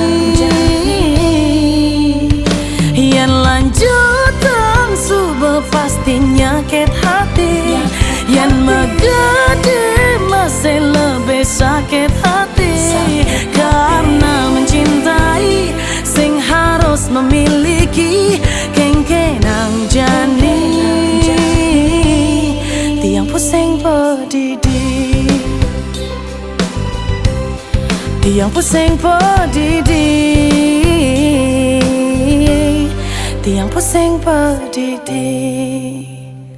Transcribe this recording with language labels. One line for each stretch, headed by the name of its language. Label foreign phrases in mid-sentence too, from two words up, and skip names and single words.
Balinese: Yang lanjut tang suba pasti nyakit hati.
Indonesian: Yang megadi masih lebih sakit hati. Karena mencintai sing harus memiliki
Balinese: kengkenang jani. Tiang pusing pedidi, tiang pusing pedidi, tiang pusing pedidi.